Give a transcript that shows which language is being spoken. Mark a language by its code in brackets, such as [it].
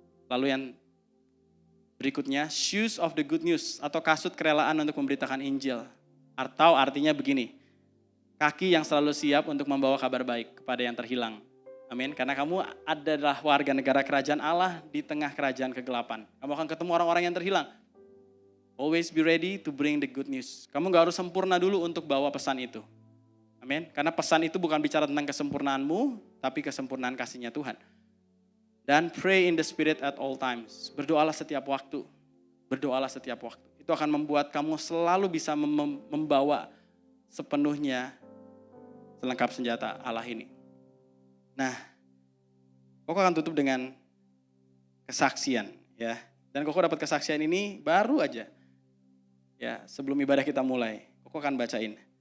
[id] Lalu yang berikutnya, [en] shoes of the good news [id] atau kasut kerelaan untuk memberitakan Injil. Atau artinya begini, kaki yang selalu siap untuk membawa kabar baik kepada yang terhilang. Amin. Karena kamu adalah warga negara kerajaan Allah di tengah kerajaan kegelapan. Kamu akan ketemu orang-orang yang terhilang. [en] Always be ready to bring the good news. [id] Kamu gak harus sempurna dulu untuk bawa pesan itu. Amin. Karena pesan itu bukan bicara tentang kesempurnaanmu, tapi kesempurnaan kasihnya Tuhan. [en] Dan pray in the spirit at all times. [id] Berdoalah setiap waktu. Berdoalah setiap waktu. Itu akan membuat kamu selalu bisa membawa sepenuhnya selengkap senjata Allah ini. Nah, Koko akan tutup dengan kesaksian. Ya. Dan Koko dapat kesaksian ini baru aja. Ya, sebelum ibadah kita mulai. Koko akan bacain.